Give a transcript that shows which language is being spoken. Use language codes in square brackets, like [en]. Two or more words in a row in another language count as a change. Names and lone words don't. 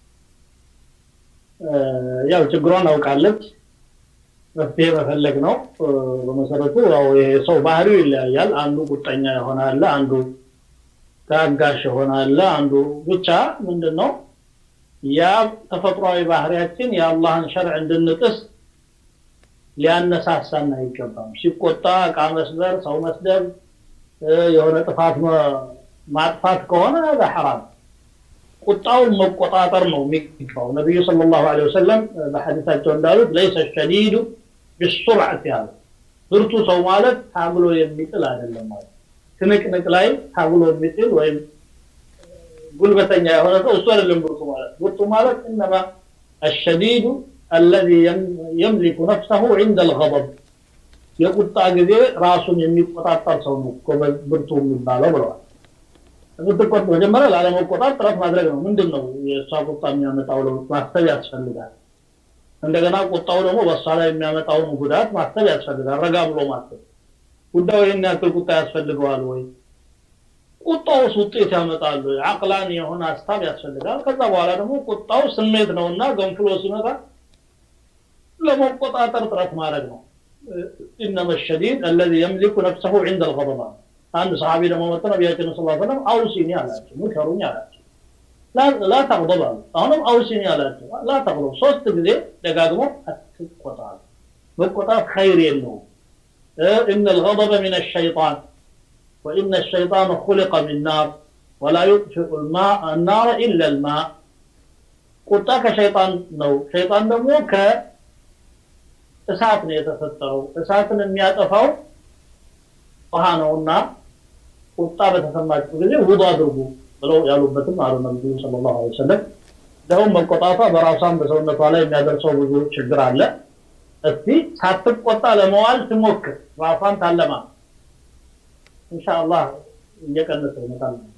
[am] ያው ችግሯን አውቃለች መፍትሄ መፈለግ ነው። በመሰረቱ ያው የሰው ባህሪው ይለያያል። አንዱ ቁጣኛ ይሆናል፣ አንዱ ታጋሽ ይሆናል፣ አንዱ ብቻ ምንድነው ያ ተፈጥሯዊ ባህሪያችን የአላህን ሸርዕ እንድንጥስ ሊያነሳሳና አይገባም። ሲቆጣ ዕቃ መስበር፣ ሰው መስደብ፣ የሆነ ጥፋት ማጥፋት ከሆነ ሐራም። ቁጣውን መቆጣጠር ነው የሚገባው። ነብዩ ሰለላሁ ዐለይሂ ወሰለም በሐዲሳቸው እንዳሉት [ar] ليس الشديد بالسرعه [am] ያሉ ብርቱ ሰው ማለት ታግሎ የሚጥል አይደለም ማለት ትንቅንቅ ላይ ታግሎ የሚጥል ወይም ጉልበተኛ የሆነ ሰው እሱ አይደለም ብርቱ ማለት [ar] انما الشديد الذي يملك نفسه عند [am] الغضب የቁጣ ጊዜ ራሱን የሚቆጣጠር ሰው ነው ብርቱ የሚባለው ብለዋል። እንድትቆጥ መጀመሪያ ላለመቆጣት ጥረት ማድረግ ነው። ምንድነው የሷ ቁጣ የሚያመጣው ለውጥ ማስተር ያስፈልጋል። እንደገና ቁጣው ደግሞ በሷ ላይ የሚያመጣው ጉዳት ማስተር ያስፈልጋል። ረጋ ብሎ ማስተር ጉዳዩ ይሄን ያክል ቁጣ ያስፈልገዋል ወይ ቁጣው ውጤት ያመጣል ወይ አቅላን የሆነ ሐሳብ ያስፈልጋል። ከዛ በኋላ ደግሞ ቁጣው ስሜት ነውና ገንፍሎ ሲመጣ ለመቆጣጠር ጥረት ማድረግ ነው። [ar] انما الشديد الذي يملك نفسه عند الغضب [am] አንድ ሰሃቢ ደግሞ መጥቶ ነብያችን ሰለላሁ ዐለይሂ ወሰለም አውሲኒ አላቸው ሙከሩኝ አላቸው [ar] لا تغضب [am] አሁንም አውሲኒ አላቸው [ar] لا تغضب [am] ሶስት ጊዜ ደጋግሞ አትቆጣ መቆጣት ኸይር የለው [ar] ان الغضب من الشيطان وان الشيطان خلق من نار ولا يطفئ الماء النار الا الماء [am] ቁጣ ከሸይጣን ነው ሸይጣን ደግሞ ከእሳት ነው የተፈጠረው እሳትን የሚያጠፋው ውሃ ነውና ቁጣ በተሰማችሁ ጊዜ ውዱእ አድርጉ ብለው ያሉበትም አሉ ነብዩ ሰለላሁ ዐለይሂ ወሰለም። ደግሞ መቆጣቷ በራሷም በሰውነቷ ላይ የሚያደርሰው ብዙ ችግር አለ። እስቲ ሳትቆጣ ለመዋል ትሞክር ራሷን ታለማ ኢንሻአላህ እየቀነሰ ይመጣል።